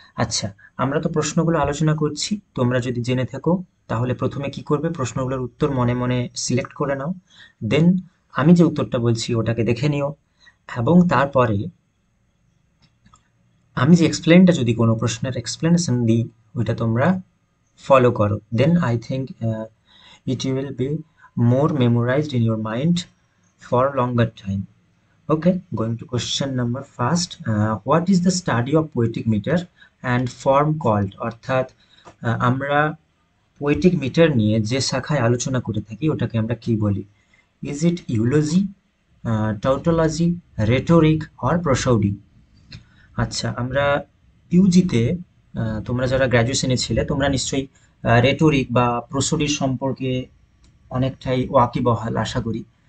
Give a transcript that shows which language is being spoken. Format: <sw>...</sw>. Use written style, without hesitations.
<bn>আচ্ছা, আমরা তো প্রশ্নগুলো আলোচনা করছি, তোমরা যদি জেনে থাকো তাহলে প্রথমে কি করবে, প্রশ্নগুলোর উত্তর মনে মনে সিলেক্ট করে নাও। দেন আমি যে উত্তরটা বলছি ওটাকে দেখে নিও, এবং তারপরে আমি যে এক্সপ্লেনটা, যদি কোনো প্রশ্নের এক্সপ্লেনেশন দিই, ওইটা তোমরা ফলো করো।</bn> <en>Then I think it will be more memorized in your mind for longer time. Okay, going to question number first. What is the study of poetic meter and form called?</en> <bn>অর্থাৎ আমরা poetic metre নিয়ে যে শাখায় আলোচনা করে থাকি ওটাকে আমরা কি বলি?</bn> <en>Is it eulogy, tautology, rhetoric or prosody?</en> <bn>আচ্ছা, আমরা ইউজিতে, তোমরা যারা গ্র্যাজুয়েশনে ছিলে তোমরা নিশ্চয়ই রেটোরিক বা প্রসোডির সম্পর্কে অনেকটাই ওয়াকিবহাল আশা করি।</bn>